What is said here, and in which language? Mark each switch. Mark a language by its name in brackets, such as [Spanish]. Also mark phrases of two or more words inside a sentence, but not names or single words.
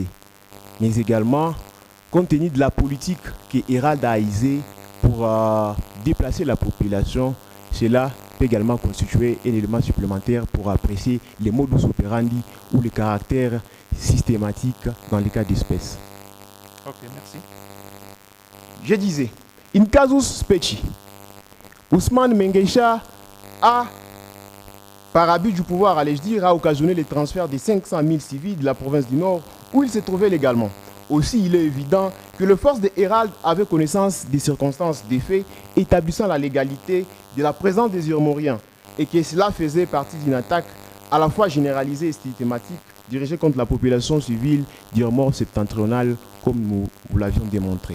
[French] Mais également, compte tenu de la politique que Hérald a aisée pour déplacer la population, cela peut également constituer un élément supplémentaire pour apprécier les modus operandi ou les caractères systématiques dans les cas d'espèces. Ok, merci. Je disais, [Latin] in casus specie, [French] Ousmane Mengesha a, par abus du pouvoir, allais-je dire, a occasionné le transfert de 500 000 civils de la province du Nord où ils se trouvaient légalement. Aussi, il est évident que les forces de Hérald avaient connaissance des circonstances des faits établissant la légalité de la présence des Urmoriens et que cela faisait partie d'une attaque à la fois généralisée et systématique dirigée contre la population civile d'Urmor septentrionale comme nous l'avions démontré.